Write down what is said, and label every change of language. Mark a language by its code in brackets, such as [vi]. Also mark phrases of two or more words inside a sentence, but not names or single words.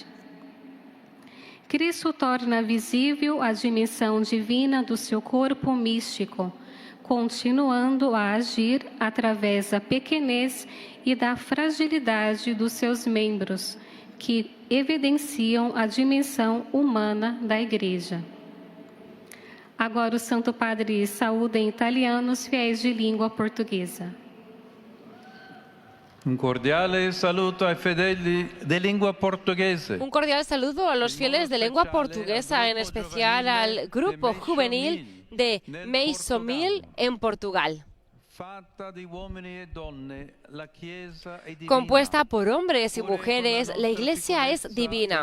[pt] Cristo torna visível a dimensão divina do seu corpo místico, continuando a agir através da pequenez e da fragilidade dos seus membros, que evidenciam a dimensão humana da Igreja. Agora o Santo Padre saúda em italiano os fiéis de língua portuguesa. [it] Un cordiale saluto ai fedeli de lingua portoghese. [es] Un cordial saludo a los fieles de lengua portuguesa, en especial al grupo juvenil de Meisomil en Portugal. Compuesta por hombres y mujeres, la Iglesia es divina.